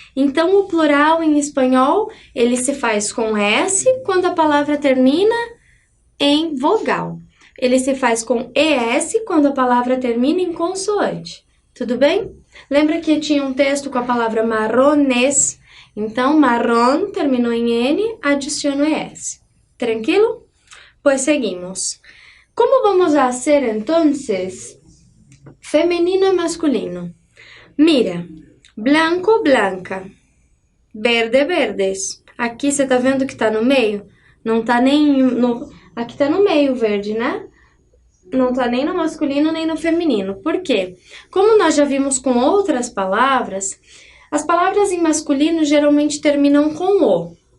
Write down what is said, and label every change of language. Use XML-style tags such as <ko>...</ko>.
<pt>Então, o plural em espanhol, ele se faz com S quando a palavra termina em vogal. Ele se faz com ES quando a palavra termina em consoante. Tudo bem? Lembra que tinha um texto com a palavra marrones? Então, marrón terminou em N, adiciono ES.</pt> <es>Tranquilo? Pues seguimos. ¿Cómo vamos a hacer entonces femenino y masculino? Mira, blanco, blanca, verde, verdes.</es> <pt>Aqui você tá vendo que tá no meio? Não tá nem no... Aqui tá no meio verde, né? Não tá nem no masculino nem no feminino. Por quê? Como nós já vimos com outras palavras, as palavras em masculino geralmente terminam com O.</pt>